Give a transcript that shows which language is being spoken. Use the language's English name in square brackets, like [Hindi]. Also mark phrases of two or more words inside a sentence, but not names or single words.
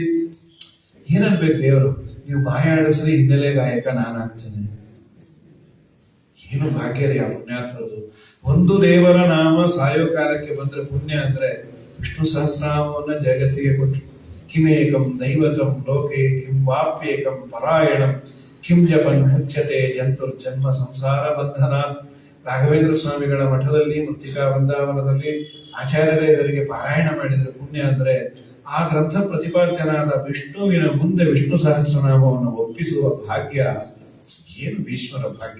[Kannada] ಏನನ್ಬೇಕು ದೇವರು, ನೀವು ಬಾಯಾಡಿಸ್ರಿ ಹಿನ್ನೆಲೆ ಗಾಯಕ ನಾನಾಗ್ತೇನೆ. ಏನು ಭಾಗ್ಯ ರೀ ಆ ಪುಣ್ಯಾತ್ಮರದು. ಒಂದು ದೇವರ ನಾಮ ಸಾಯೋ ಕಾಲಕ್ಕೆ ಬಂದ್ರೆ ಪುಣ್ಯ ಅಂದ್ರೆ ವಿಷ್ಣು ಸಹಸ್ರನಾಮವನ್ನ ಜಗತ್ತಿಗೆ ಕೊಟ್ಟು, [Sanskrit] ಕಿಮೇಕಂ ದೈವತಂ ಲೋಕೆ ಕಿಂ ವಾಪ್ಯೇಕಂ ಪರಾಯಣಂ ಕಿಂ ಜಪನ್ ಮುಚ್ಯತೆ ಜಂತುರ್ ಜನ್ಮ ಸಂಸಾರ ಬಂಧನ. [Kannada] ರಾಘವೇಂದ್ರ ಸ್ವಾಮಿಗಳ ಮಠದಲ್ಲಿ ಮೃತ್ತಿಕಾ ವೃಂದಾವನದಲ್ಲಿ ಆಚಾರ್ಯರೇ ಇದರಿಗೆ ಪಾರಾಯಣ ಮಾಡಿದ್ರೆ ಪುಣ್ಯ ಅಂದ್ರೆ ಆ ಗ್ರಂಥ ಪ್ರತಿಪಾದ್ಯನಾದ ವಿಷ್ಣುವಿನ ಮುಂದೆ ವಿಷ್ಣು ಸಹಸ್ರನಾಮವನ್ನು ಒಪ್ಪಿಸುವ ಭಾಗ್ಯ. ಏನು ಭೀಷ್ಮರ ಭಾಗ್ಯ!